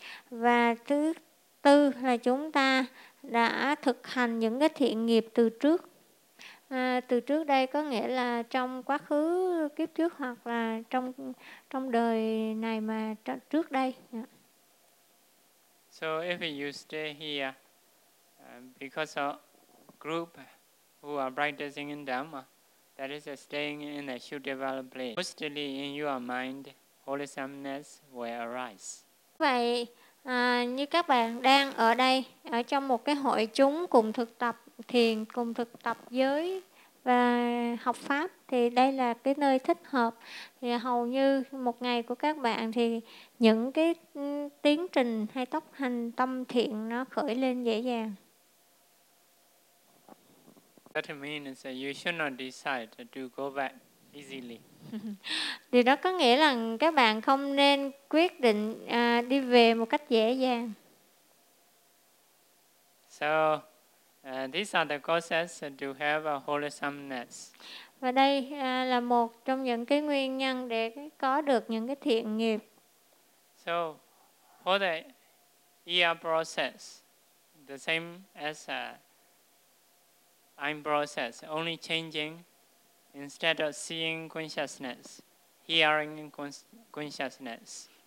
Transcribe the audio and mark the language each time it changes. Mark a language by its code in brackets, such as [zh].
[vi] Và thứ tư là chúng ta đã thực hành những cái thiện nghiệp từ trước. Từ trước đây có nghĩa là trong quá khứ kiếp trước hoặc là trong đời này mà trước đây. [en] So if you stay here because of group who are practicing in Dhamma, that is staying in a suitable place. Mostly in your mind, wholesomeness will arise. [vi] Vậy, như các bạn đang ở đây, ở trong một cái hội chúng cùng thực tập thiền, cùng thực tập giới và học pháp, thì đây là cái nơi thích hợp. Thì hầu như một ngày của các bạn thì những cái tiến trình hay tốc hành tâm thiện nó khởi lên dễ dàng. [en] That means that you should not decide to go back easily. [vi] Thì đó có nghĩa là các bạn không nên quyết định đi về một cách dễ dàng. [en] So, these are the causes to have a wholesomeness. [vi] Và đây là một trong những cái nguyên nhân để có được những cái thiện nghiệp. [en] So, for the ear process, the same as I'm process, only changing, instead of seeing consciousness, hearing consciousness.